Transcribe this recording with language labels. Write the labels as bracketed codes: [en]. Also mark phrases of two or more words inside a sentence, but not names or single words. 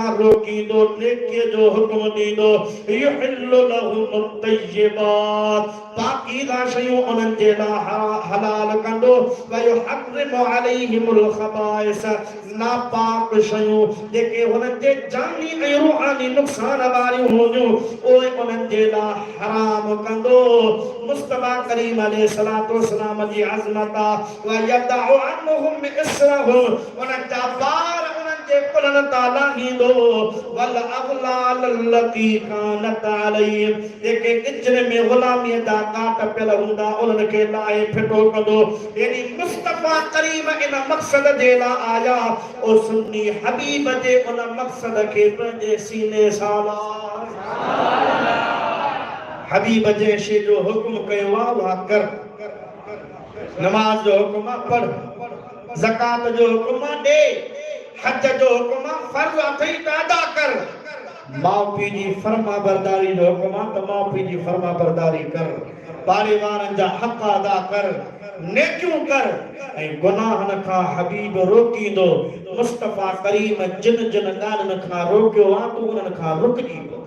[sd] रोकींदो नेकीअ जो हुक्म ॾींदो [ar] يحل لهم الطيبات [sd] पाकीज़ा शयूं उन्हनि जे लाइ हलाल कंदो [ar] ويحرم عليهم الخبائث [sd] नापाक शयूं जेके हुननि जे जानी ऐं रूहानी नुक़सान वारियूं हूंदियूं उहे उन्हनि जे लाइ हराम कंदो मुस्तफा करीम अलैहिस्सलातु वस्सलाम जी अज़मत [ar] ويضع عنهم إصرهم [sd] उन्हनि जा पार उन्हनि जे कुलनि तां लाहींदो [ar] والأغلال التي كانت عليهم [sd] जेके इजर में गुलामीअ जा काट पियल हूंदा उन्हनि खे लाहे फिटो कंदो यानी मुस्तफा करीम इन मक़सद जे लाइ आया ओ सुन्नी हबीब जे उन मक़सद खे पंहिंजे सीने सां हबीब जे शे जो हुक्म कयो आहे उहा कर नमाज जो हुक्म पढ़ ज़कात जो हुक्म दे हज जो हुक्म फर्ज़ अथई त अदा कर माउ पीउ जी फर्मा बरदारी जो हुक्म त माउ पीउ जी फर्मा बरदारी कर पाड़ेवारनि जा हक़ अदा कर, नेकियूं कर ऐं गुनाहनि खां हबीब रोकींदो। मुस्तफ़ा करीम जिन जिन ॻाल्हियुनि खां रोकियो आहे तूं उन्हनि खां रुकजी।